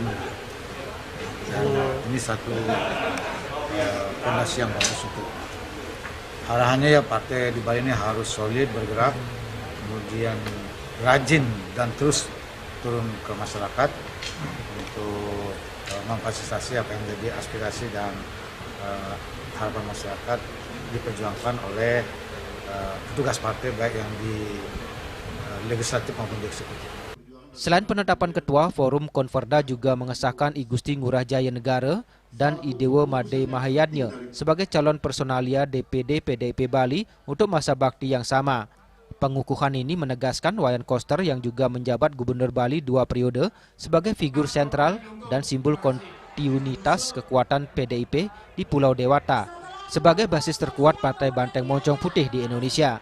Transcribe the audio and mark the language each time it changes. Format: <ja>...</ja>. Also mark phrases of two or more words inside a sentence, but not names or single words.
<id>Dan ini satu fondasi yang bagus untuk arahannya ya, partai di Bali ini harus solid bergerak, kemudian rajin dan terus turun ke masyarakat untuk memfasilitasi apa yang menjadi aspirasi dan harapan masyarakat diperjuangkan oleh petugas partai baik yang di legislatif maupun di eksekutif. Selain penetapan ketua, Forum Konferda juga mengesahkan I Gusti Ngurah Jaya Negara dan I Dewa Made Mahayadnya sebagai calon personalia DPD PDIP Bali untuk masa bakti yang sama. Pengukuhan ini menegaskan Wayan Koster yang juga menjabat Gubernur Bali 2 periode sebagai figur sentral dan simbol kontinuitas kekuatan PDIP di Pulau Dewata sebagai basis terkuat Partai Banteng Moncong Putih di Indonesia.</id>